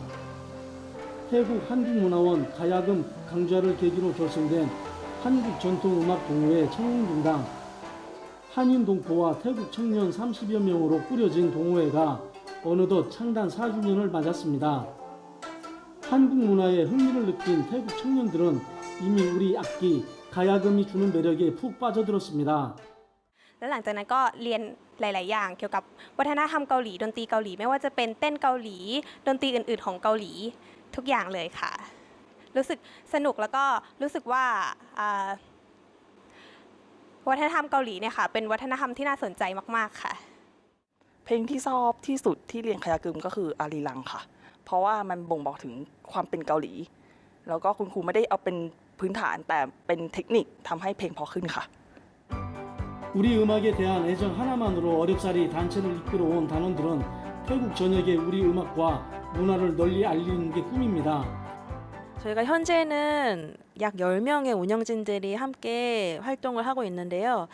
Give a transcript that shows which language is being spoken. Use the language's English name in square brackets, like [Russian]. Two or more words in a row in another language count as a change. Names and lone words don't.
[Korean] 태국 한국문화원 가야금 강좌를 계기로 결성된 한국전통음악동호회 청룡중당, 한인 동포와 태국 청년 30여 명으로 꾸려진 동호회가 어느덧 창단 4주년을 맞았습니다. 한국 문화에 흥미를 느낀 태국 청년들은 이미 우리 악기 가야금이 주는 매력에 푹 빠져들었습니다. [Thai] แล้วหลังจากนั้นก็เรียนหลายๆอย่างเกี่ยวกับวัฒนธรรมเกาหลีดนตรีเกาหลีไม่ว่าจะเป็นเต้นเกาหลีดนตรีอื่นๆของเกาหลีทุกอย่างเลยค่ะรู้สึกสนุกแล้วก็รู้สึกว่าวัฒนธรรมเกาหลีเนี่ยค่ะเป็นวัฒนธรรมที่น่าสนใจมากๆค่ะเพลงที่ชอบที่สุดที่เรียนคายากึมก็คืออารีรังค่ะเพราะว่ามันบ่งบอกถึงความเป็นเกาหลีแล้วก็คุณครูไม่ได้เอาเป็นพื้นฐานแต่เป็นเทคนิคทำให้เพลงเพราะขึ้นค่ะ [Korean] 우리 음악에 대한 애정 하나만으로 어렵사리 단체를 이끌어온 단원들은 태국 전역에 우리 음악과 문화를 널리 알리는 게 꿈입니다. 저희가 현재는 약 10명의 운영진들이 함께 활동을 하고 있는데요.